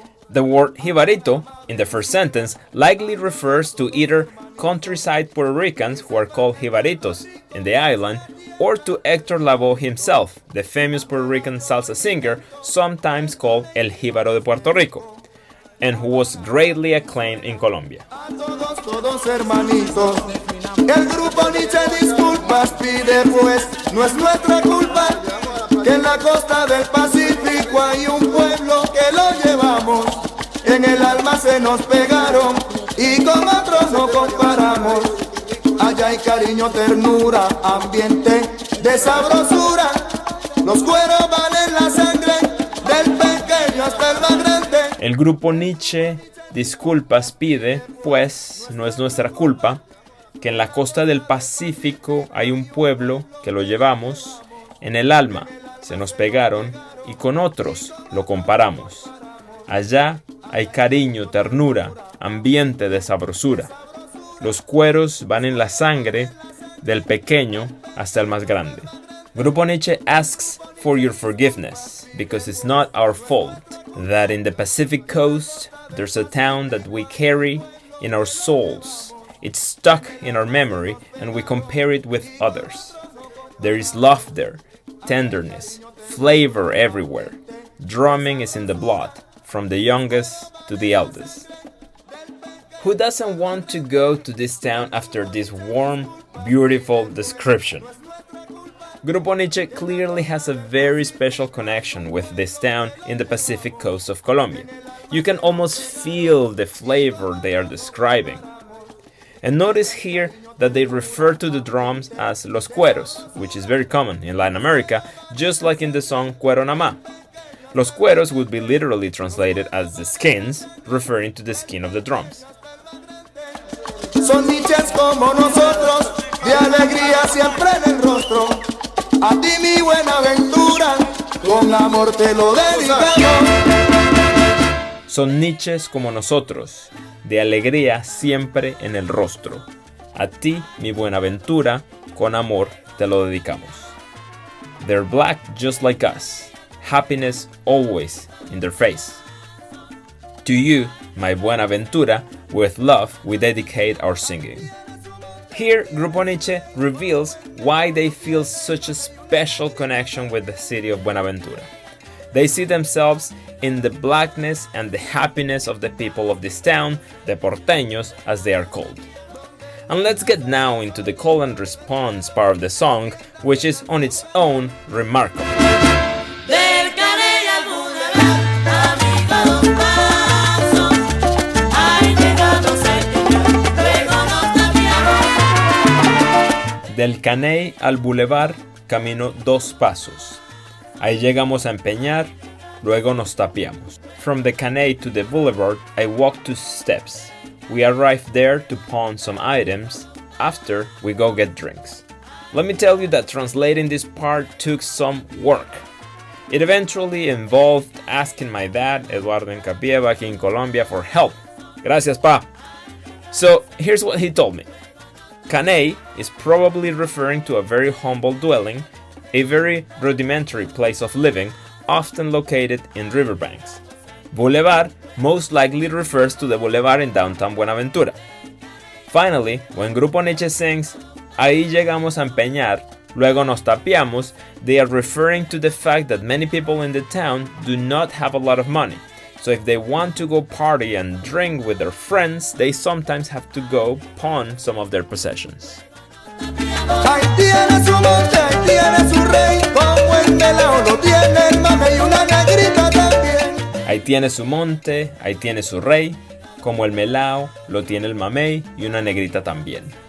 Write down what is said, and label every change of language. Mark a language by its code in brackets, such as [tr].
[en] The word jibarito in the first sentence likely refers to either countryside Puerto Ricans who are called jibaritos in the island, or to Hector Lavoe himself, the famous Puerto Rican salsa singer, sometimes called El Jíbaro de Puerto Rico, and who was greatly acclaimed in Colombia. [es] Todos hermanitos, el grupo Niche disculpas pide, pues no es nuestra culpa que en la costa del Pacífico hay un pueblo que lo llevamos, en el alma se nos pegaron y con otros no comparamos. Allá hay cariño, ternura, ambiente de sabrosura, los cueros valen la sangre del pequeño hasta el más grande. El grupo Niche disculpas pide, pues no es nuestra culpa que en la costa del Pacífico hay un pueblo que lo llevamos, en el alma se nos pegaron y con otros lo comparamos. Allá hay cariño, ternura, ambiente de sabrosura. Los cueros van en la sangre del pequeño hasta el más grande. [en] Grupo Niche asks for your forgiveness because it's not our fault that in the Pacific coast there's a town that we carry in our souls. It's stuck in our memory and we compare it with others. There is love there, tenderness, flavor everywhere. Drumming is in the blood, from the youngest to the eldest. Who doesn't want to go to this town after this warm, beautiful description? Grupo Niche clearly has a very special connection with this town in the Pacific coast of Colombia. You can almost feel the flavor they are describing. And notice here that they refer to the drums as los cueros, which is very common in Latin America, just like in the song Cuero Namá. Los cueros would be literally translated as the skins, referring to the skin of the drums. [es] Son niches como nosotros, de alegría siempre en el rostro. A ti mi Buenaventura, con amor te lo dedicamos. Son niches como nosotros, de alegría siempre en el rostro. A ti mi Buenaventura, con amor te lo dedicamos. [en] They're black just like us, happiness always in their face. To you, my Buenaventura, with love we dedicate our singing. Here, Grupo Niche reveals why they feel such a special connection with the city of Buenaventura. They see themselves in the blackness and the happiness of the people of this town, the porteños as they are called. And let's get now into the call and response part of the song, which is on its own remarkable. [es] Del Caney al Boulevard camino 2 pasos. Ahí llegamos a empeñar, luego nos tapiamos. [en] From the Caney to the Boulevard, I walk 2 steps. We arrive there to pawn some items. After, we go get drinks. Let me tell you that translating this part took some work. It eventually involved asking my dad, Eduardo Encapié, back in Colombia, for help. [es] Gracias, pa. [en] So, here's what he told me. Caney is probably referring to a very humble dwelling, a very rudimentary place of living, often located in riverbanks. Boulevard most likely refers to the boulevard in downtown Buenaventura. Finally, when Grupo Niche sings, [es] ahí llegamos a empeñar, luego nos tapiamos, [en] they are referring to the fact that many people in the town do not have a lot of money. So if they want to go party and drink with their friends, they sometimes have to go pawn some of their possessions. [es] Ahí tiene su monte, ahí tiene su rey, como el melao lo tiene el mamey y una negrita también. Ahí tiene su monte, ahí tiene su rey, como el melao lo tiene el mamey y una negrita también.